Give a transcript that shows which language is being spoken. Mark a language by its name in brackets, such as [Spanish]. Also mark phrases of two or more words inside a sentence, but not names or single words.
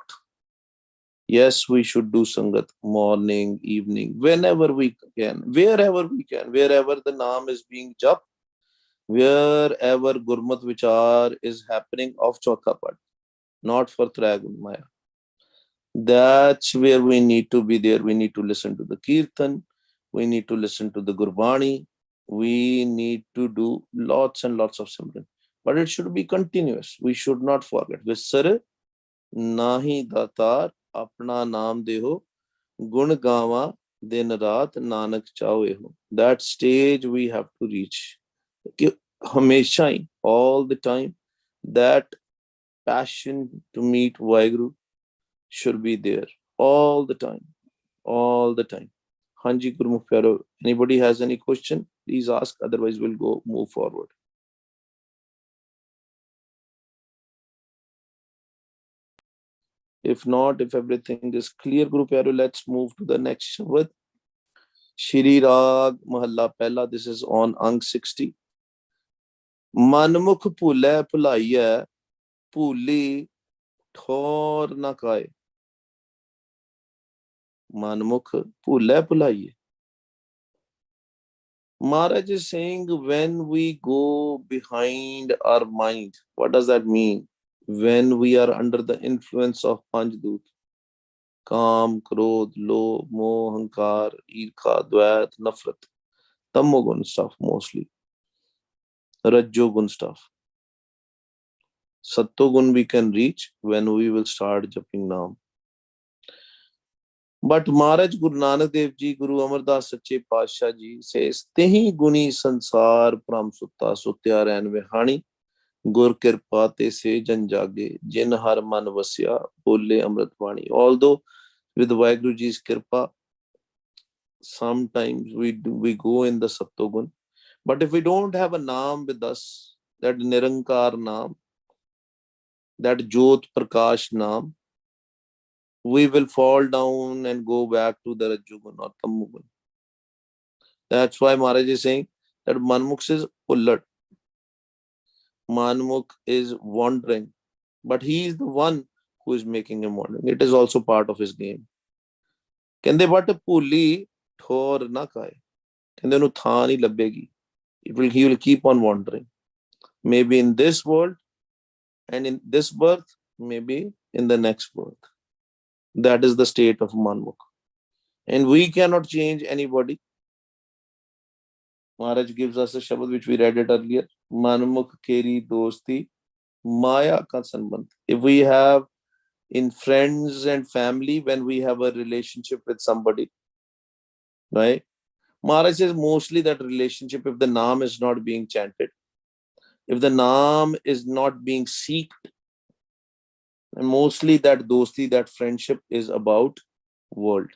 [English] Yes, we should do Sangat morning, evening, whenever we can, wherever we can, wherever the Naam is being jap, wherever [Punjabi] ਗੁਰਮਤਿ ਵਿਚਾਰ [English] is happening of [Punjabi] ਚਉਥਾ ਪਦ, [English] not for [Punjabi] ਤ੍ਰੈਗੁਣ ਮਾਇਆ. [English] That's where we need to be there. We need to listen to the Kirtan. We need to listen to the Gurbani. We need to do lots and lots of Simran. But it should be continuous. We should not forget. [Punjabi] ਵਿਸਰੁ ਨਾਹੀ ਦਾਤਾਰ ਆਪਣਾ ਨਾਮੁ ਦੇਹੁ ਗੁਣ ਗਾਵਾ ਦਿਨੁ ਰਾਤਿ ਨਾਨਕ ਚਾਉ ਏਹੁ. [English] That stage we have to reach. Hamesha, all the time, that passion to meet Vaheguru should be there all the time, all the time. [Punjabi] ਹਾਂਜੀ ਗੁਰਮੁਖ ਪਿਆਰੋ, [English] anybody has any question, please ask, otherwise we'll go move forward. If not, if everything is clear, [Punjabi] ਗੁਰੂ ਪਿਆਰੋ, [English] let's move to the next Shabad. Shri Rag Mahalla Pehla, this is on Ang 60. [Punjabi] ਮਨਮੁਖ ਫੁਲੇ ਫੁਲਾਇਆ, ਫੁਲੀ ਠੌਰ ਨਾ ਕਾਏ. ਮਨਮੁਖ ਫੁਲੇ ਫੁਲਾਇਏ. [English] Maharaj is saying when we go behind our mind, what does that mean? When we are under the influence of Panchdoot, Kam, [Punjabi] ਕ੍ਰੋਧ, ਲੋਭ, ਮੋਹ, ਹੰਕਾਰ, ਈਰਖਾ, ਦ੍ਵੈਤ, ਨਫ਼ਰਤ, ਤਮੋਗੁਣ [English] stuff mostly, Rajjogun stuff. Sattogun we can reach when we will start japing Naam. But Maharaj Guru Nanak Dev Ji, Guru Amardas Sache Pasha Ji says, [Punjabi] ਤ੍ਰਿਹੁ ਗੁਣੀ ਸੰਸਾਰ ਭ੍ਰਮਿ ਸੁਤਾ ਸੁਤਿਆ ਰੈਣਿ ਵਿਹਾਣੀ, ਗੁਰ ਕਿਰਪਾ ਤੇ ਸੇ ਜਨ ਜਾਗੇ, ਜਿਨ ਹਰਿ ਮਨਿ ਵਸਿਆ, ਬੋਲੇ ਅੰਮ੍ਰਿਤ ਬਾਣੀ. [English] Although with Vaheguru Ji's kirpa, sometimes we go in the Sattogun. But if we don't have a Naam with us, that [Punjabi] ਨਿਰੰਕਾਰ ਨਾਮ, [English] that [Punjabi] ਜੋਤ ਪ੍ਰਕਾਸ਼ ਨਾਮ, [English] we will fall down and go back to the Rajjugun or Tammugun. That's why Maharaj is saying that Manmukhs is ullat. Manmukh is wandering, but he is the one who is making him wandering. It is also part of his game. [Punjabi] ਕਹਿੰਦੇ but ਫੁਲੀ ਠੌਰ ਨਾ ਕਾਏ. ਕਹਿੰਦੇ ਨੂੰ ਥਾਨੀ ਲੱਭੇਗੀ. [English] He will keep on wandering. Maybe in this world and in this birth, maybe in the next birth. That is the state of Manmukh. And we cannot change anybody. Maharaj gives us a shabad which we read it earlier. [Punjabi] ਮਨਮੁਖ ਕੇਰੀ ਦੋਸਤੀ ਮਾਇਆ ਕਾ ਸਨਬੰਧੁ. [English] If we have in friends and family, when we have a relationship with somebody, right? Maharaj says mostly that relationship, if the naam is not being chanted, if the naam is not being seeked, and mostly that dosti, that friendship is about world.